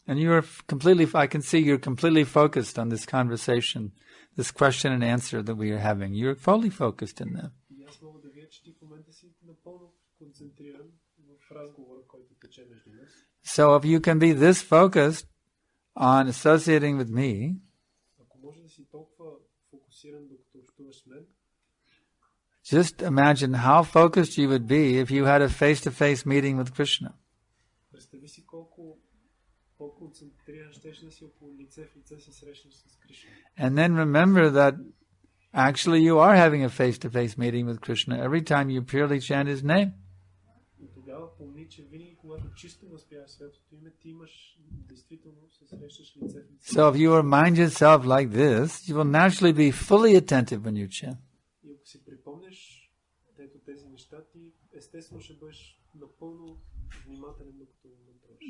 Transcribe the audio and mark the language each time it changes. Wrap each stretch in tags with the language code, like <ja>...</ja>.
<en>and I can see you're completely focused on this conversation, this question and answer that we are having. You're fully focused in that.</en> <bg>и аз мога да видя, че ти в момента си напълно концентриран в разговора, който тече между нас.</bg> <en>So if you can be this focused on associating with me,</en> <bg>Ако може да си толкова фокусиран, докато общуваш с мен,</bg> <en>just imagine how focused you would be if you had a face-to-face meeting with Krishna.</en> <bg>представи си колко по-концентриран щеше да си около лице в лице се срещнеш с Кришна.</bg> <en>And then remember that actually you are having a face-to-face meeting with Krishna every time you purely chant his name.</en> <bg>И тогава помни, че винаги, когато чисто възпяваш светото име, ти имаш действително се срещаш лице в лице.</bg> <en>So if you remind yourself like this, you will naturally be fully attentive when you chant.</en> <bg>И ако си припомнеш тези неща, ти естествено ще бъдеш напълно внимателен, докато мантруваш.</bg>